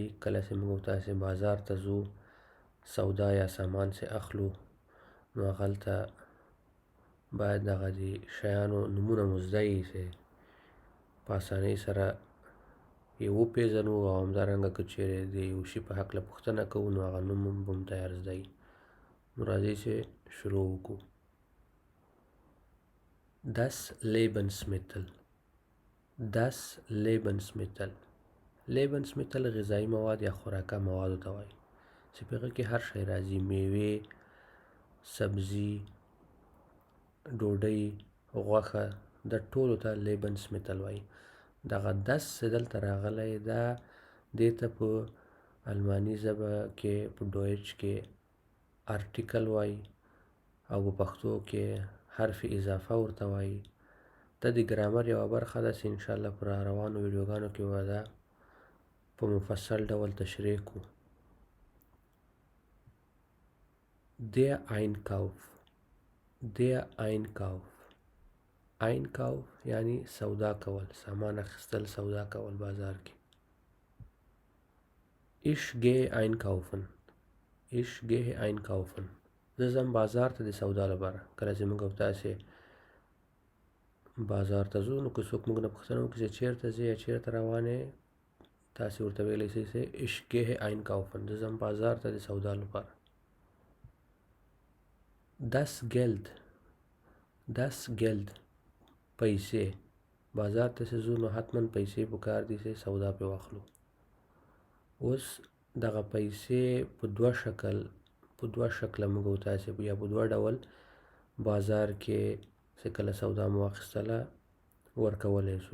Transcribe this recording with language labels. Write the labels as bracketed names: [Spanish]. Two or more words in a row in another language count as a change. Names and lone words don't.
[Pashto] کله چې موږ او تاسې بازار ته ځو، سودا یا سامان چې اخلو، نو هغلته باید دغه د شیانو نومونه مو زده وي چې په اسانۍ سره یې وپېژنو، او همدارنګه که چیرې د یو شي په هکله پوښتنه کوو نو هغه نوم به مو تیار زده وي. نو راځئ چې شروع وکړو. [German] Das Lebensmittel. Das Lebensmittel. [Pashto] Lebensmittel غذایی مواد یا خوراکه موادو ته وایي چې په هغه کې هر شی راځي: میوې، سبزي، ډوډۍ، غوښه، دټولو ته Lebensmittel وایي. دغه das چې دلته راغلی دا دې ته په آلماني ژبه کې په ډویچ کې ارټیکل وایي، او په پښتو کې حرف اضافه ورته وایي. دا د ګرامر یوه برخه ده چې انشاءالله په راروانو ویډیوګانو کې به دا په مفصل ډول تشریح کړو. [German] Der Einkauf. Der Einkauf. [Pashto] Einkauf یعنی سودا کول، سامان اخیستل، سودا کول بازار کې. [German] Ich gehe einkaufen. Ich gehe einkaufen. [Pashto] زه ځم بازار ته د سودا لپاره. کله چې موږ او تاسې بازار ته ځو، نو که څوک موږ نه پوښتنه وکړي چې چېرته ځې یا چېرته روان یې، تاسې ورته ویلی شئ چې [German] Ich gehe einkaufen. [Pashto] زه ځم بازار ته د سودا لپاره. [German] Das Geld. Das Geld. [Pashto] پیسې. بازار ته چې ځو نو حتما پیسې پکار دي چې سودا پرې واخلو. اوس دغه پیسې په دوه شکله موږ او تاسې یا په دوه ډول بازار کې چې کله سودا مو واخیستله ورکولی شو.